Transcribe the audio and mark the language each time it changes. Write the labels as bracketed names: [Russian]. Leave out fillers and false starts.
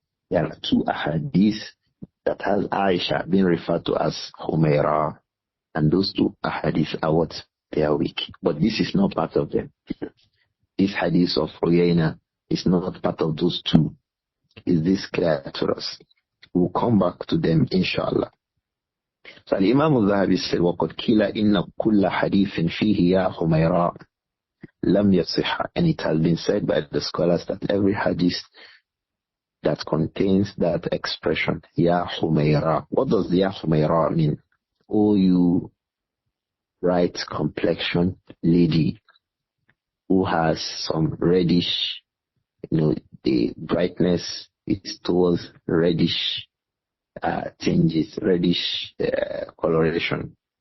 [English] There are two ahadith that has Āishah being referred to as Humayra, and those two ahadith are what? They are weak. But this is not part of them. This hadith of Uyayna is not part of those two. Is this clear to us? We'll come back to them, inshallah. So Imām Adh-Dhahabi said, [Arabic] وَقَدْ كِيلَ إِنَّ كُلَّ حَدِيثٍ فِيهِ يَا حُمَيْرَا لَمْ يَصِحَّ. [English] And it has been said by the scholars that every hadith that contains that expression, Ya Humayra. What does Ya Humayra mean? Oh, you bright complexion lady who has some reddish, the brightness is towards reddish changes, reddish coloration.